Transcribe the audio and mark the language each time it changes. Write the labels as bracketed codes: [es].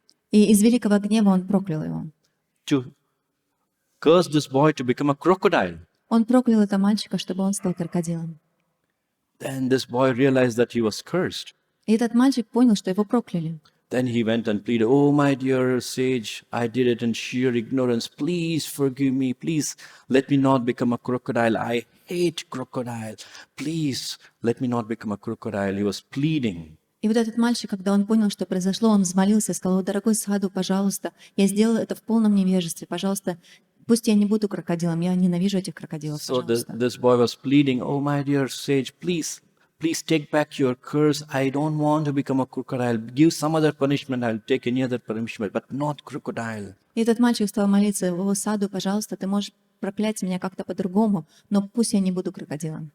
[ru] И из великого гнева он проклял его. [en] To curse this boy to become a crocodile. [ru] Он проклял этого мальчика, чтобы он стал крокодилом. [en] Then this boy realized that he was cursed. [ru] И этот мальчик понял, что его прокляли. [en] Then he went and pleaded, "Oh, my dear sage, I did it in sheer ignorance. Please forgive me. Please let me not become a crocodile. I hate crocodile. Please let me not become a crocodile." He was pleading. [ru] И вот этот мальчик, когда он понял, что произошло, он взмолился и сказал: «Дорогой саду, пожалуйста, я сделал это в полном невежестве. Пожалуйста, пусть я не буду крокодилом. Я ненавижу этих крокодилов, [en] So [ru] пожалуйста». [en] this boy was pleading, "Oh, my dear sage, please take back your curse. I don't want to become a crocodile. Give some other punishment. I'll take any other punishment, but not crocodile." [ru] И этот мальчик стал молиться: «О, саду, пожалуйста, ты можешь проклять меня как-то по-другому, но пусть я не буду крокодилом».